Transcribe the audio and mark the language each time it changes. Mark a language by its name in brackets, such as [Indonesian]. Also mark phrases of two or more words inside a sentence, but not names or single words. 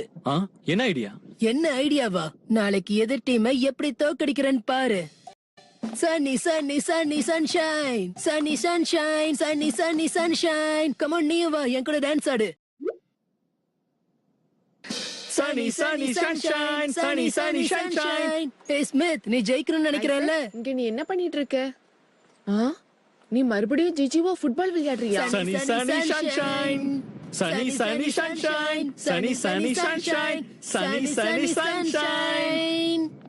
[Tamil] என்ன ஐடியா? என்ன ஐடியாவா? நாளைக்கு எதிர் டீமை எப்படி தோக்கடிக்கிறேன்னு பாரு. [English] Sunny, sunny, sunny, sunshine. Sunny, sunshine, sunny, sunny, sunshine. Come on, [Tamil] நீ வா, என் கூட டான்ஸ் ஆடு. [English] Sunny, sunny, sunshine, sunny, sunny, sunshine. Hey Smith, [Tamil] நீ ஜெயிக்கணும்னு நினைக்கிறல்ல? இங்க நீ என்ன பண்ணிட்டு இருக்க? நீ மறுபடியும் ஜிஜிவோ ஃபுட்பால் விளையாடுறியா? [English] Sunny, sunny, sunshine. Sunny, sunny, sunshine. Sunny, sunny, sunshine. Sunny, sunny, sunshine.